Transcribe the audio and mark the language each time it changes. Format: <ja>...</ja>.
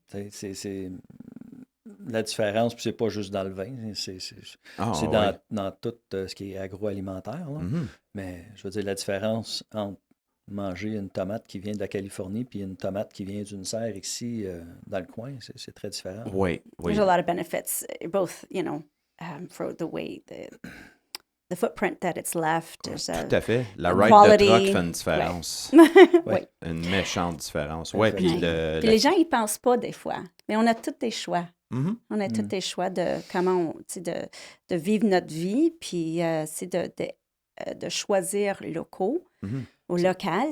<fr>C'est la différence, puis c'est pas juste dans le vin, c'est dans tout ce qui est agroalimentaire. Là. Mais je veux dire, la différence entre manger une tomate qui vient de la Californie puis une tomate qui vient d'une serre ici dans le coin, c'est très différent. Oui.</fr> <en>There's a lot of benefits, both, for the way the footprint that it's left.</en> <fr>Tout à fait. La</fr> <en>the ride quality.</en> <fr>de truck fait une différence. Oui. Une méchante différence. Oui, puis Puis les gens, ils pensent pas des fois. Mais on a tous des choix. On a tous des choix de comment de vivre notre vie. Puis c'est de choisir locaux ou local.</fr>